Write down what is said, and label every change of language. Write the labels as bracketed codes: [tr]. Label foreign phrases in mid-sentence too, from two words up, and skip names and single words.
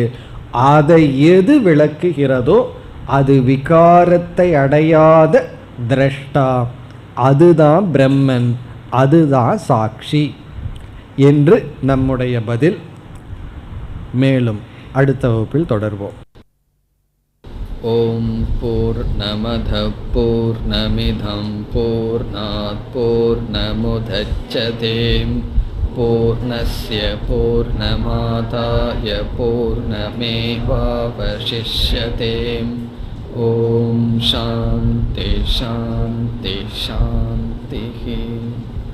[ta] அதை எது விளக்குகிறதோ அது விகாரத்தை அடையாத திரஷ்டா, அதுதான் பிரம்மன், அதுதான் சாட்சி என்று நம்முடைய பதில். மேலும் அடுத்த வகுப்பில் தொடர்வோம். [sa] ॐ पूर्णमदः पूर्णमिदं पूर्णात् पूर्णमुदच्यते पूर्णस्य पूर्णमादाय पूर्णमेवावशिष्यते. ॐ शान्ति शान्ति शान्ति.